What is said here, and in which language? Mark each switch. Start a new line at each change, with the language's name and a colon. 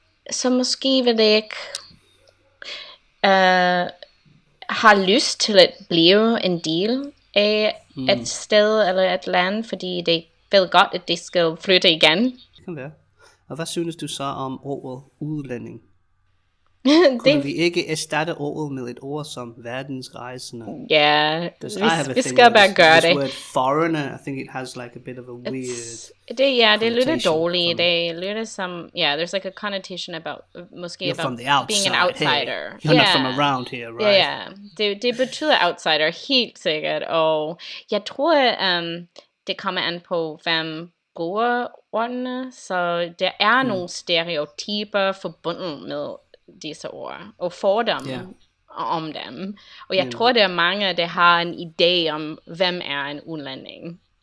Danish: Så måske vil det ikke har lyst til at blive en del af et sted eller et land, fordi det vil godt, at de skal flytte igen. Det kan være. Og hvad synes du så om ordet udlænding? Kunne vi ikke erstatte ordet med et ord som verdensrejsende? Ja, vi skal bare gøre det.
English: This word foreigner, I think it has like a bit of a weird
Danish: det er lidt dårligt. Det lyder som,
English: there's like a connotation about,
Danish: måske
English: you're about being an outsider. Hey, you're not from around here, right?
Danish: Det betyder outsider, helt sikkert. Og jeg tror, det kommer an på, hvem bruger ordene. Så der er nogle stereotyper forbundet med disse ord og fordomme om dem. Og jeg tror, der er mange, der har en idé om, hvem er en udlænding.